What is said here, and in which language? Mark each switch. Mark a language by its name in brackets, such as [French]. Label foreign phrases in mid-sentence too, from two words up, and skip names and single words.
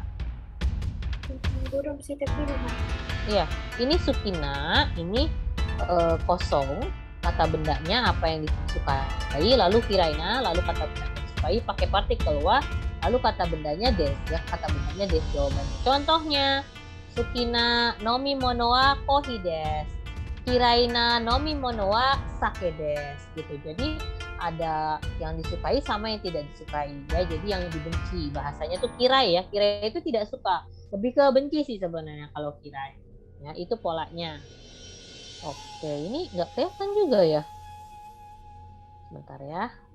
[Indonesian] Buram sih tapi lemah. Iya, ini Sukina, ini kosong. Kata bendanya apa yang disukai, lalu Kiraina, lalu kata bendanya disukai pakai partikel wa, lalu kata bendanya des ya, kata bendanya des jawabannya. [Japanese] Contohnya 好きな飲み物はコーヒーです、嫌いな飲み物は酒です gitu. [Indonesian] Jadi ada yang disukai sama yang tidak disukai ya. Jadi yang dibenci bahasanya tuh kirai ya. Kirai itu tidak suka, lebih ke benci sih sebenarnya kalau kirai. Ya, itu polanya. Oke, ini nggak kelihatan juga ya. Sebentar ya.